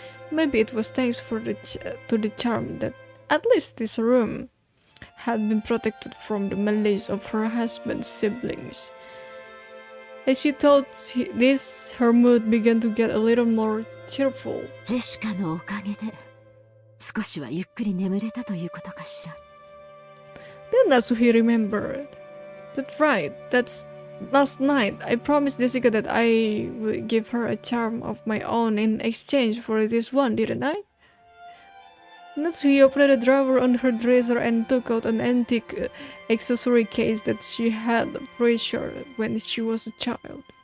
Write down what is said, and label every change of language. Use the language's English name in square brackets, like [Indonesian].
[English] Maybe it was thanks to the charm that at least this room had been protected from the malice of her husband's siblings. As she thought this, her mood began to get a little more cheerful. [Japanese] ジェシカのおかげで少しはゆっくり眠れたということかしら。 [English] Then Natsuhi remembered. That's right, that's last night. I promised Jessica that I would give her a charm of my own in exchange for this one, didn't I? Natsuhi opened a drawer on her dresser and took out an antique accessory case that she had treasured when she was a child.